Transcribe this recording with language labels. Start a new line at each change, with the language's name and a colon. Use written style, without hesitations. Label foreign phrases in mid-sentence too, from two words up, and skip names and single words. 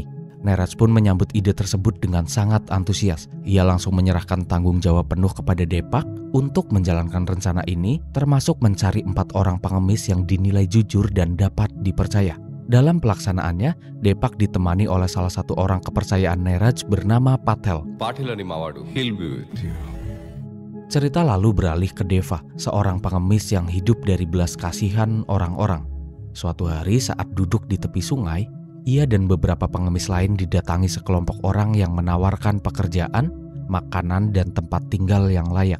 Indonesian: Neeraj pun menyambut ide tersebut dengan sangat antusias. Ia langsung menyerahkan tanggung jawab penuh kepada Depak untuk menjalankan rencana ini, termasuk mencari 4 orang pengemis yang dinilai jujur dan dapat dipercaya. Dalam pelaksanaannya, Depak ditemani oleh salah satu orang kepercayaan Neeraj bernama Patel.
Telugu: పాటిల్ అని మావాడు.
English: He'll be with you.
Indonesian: Cerita lalu beralih ke Deva, seorang pengemis yang hidup dari belas kasihan orang-orang. Suatu hari saat duduk di tepi sungai, ia dan beberapa pengemis lain didatangi sekelompok orang yang menawarkan pekerjaan, makanan, dan tempat tinggal yang layak.